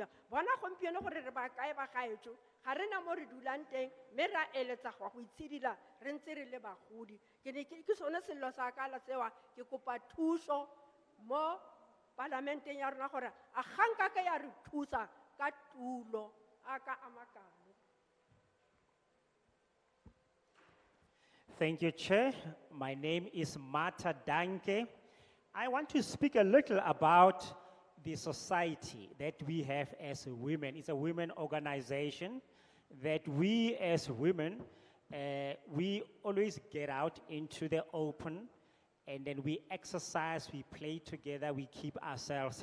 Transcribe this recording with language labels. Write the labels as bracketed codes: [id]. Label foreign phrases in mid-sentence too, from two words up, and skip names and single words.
[tn] Bona gompieno gore re ba kae ba gaetso, ga rena mo re dulang teng, mme ra eletsa go itshidila re ntse re le bagodi. Ke sone sello sa ka la sewa, ke kopa thuso mo parlamenteng ya rona gore a ganka ka ya re thusa ka tulo a ka amakalo. [en] Thank you, Chair. My name is Mata Danke. I want to speak a little about the society that we have as women. It's a women organization that we as women, we always get out into the open, and then we exercise, we play together, we keep ourselves fit.